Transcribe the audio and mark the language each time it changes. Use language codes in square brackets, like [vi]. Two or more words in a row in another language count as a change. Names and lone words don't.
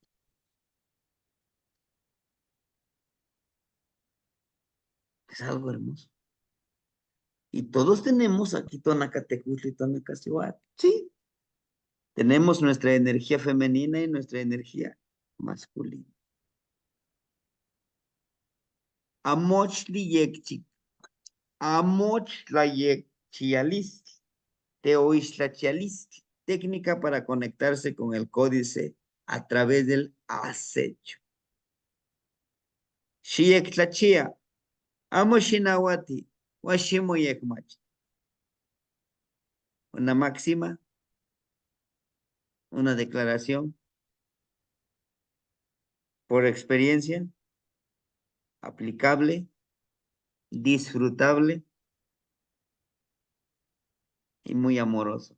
[es] Es algo hermoso. Y todos tenemos aquí Tonacatecutli y Tonacacihuatl. Sí. Tenemos nuestra energía femenina y nuestra energía masculina. [nah] Amochli yekchik. Amochlayekchialist. Teoislachialist. [es] Técnica para conectarse con el códice a través del acecho. [nah] Xiektlachia. Amoshinawati. Washimoyekmach. [es] Una máxima, una declaración por experiencia, aplicable, disfrutable y muy amoroso.